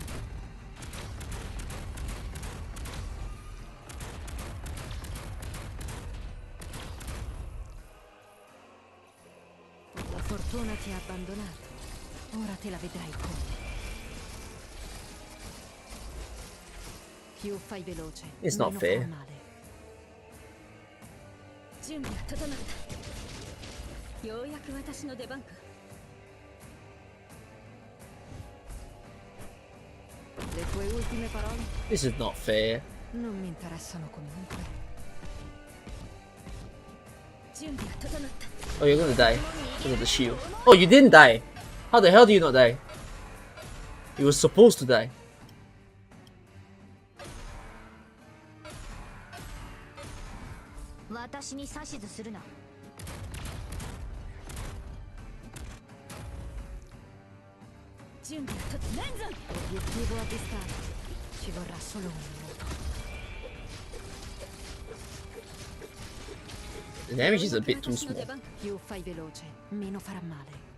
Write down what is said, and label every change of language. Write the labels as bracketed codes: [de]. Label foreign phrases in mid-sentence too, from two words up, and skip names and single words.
[it] La fortuna ti ha abbandonato. Ora te la vedrai come. Più fai veloce, [en] It's not [it] meno [en] fair. [it] farà male. [ja] 準備が整った。ようやく私の出番か。 [it] Le tue ultime parole? [en] This is not fair. [it] Non mi interessano comunque. [ja] 準備が整った。 [en] Oh, you're gonna die because of the shield. Oh, you didn't die. How the hell do you not die? You were supposed to die. [ja] 私に指図するな。準備が整った。 [it] Obiettivo avvistato. Ci vorrà solo un minuto. [en] The damage is a bit too small. [it] Più fai veloce, meno farà male.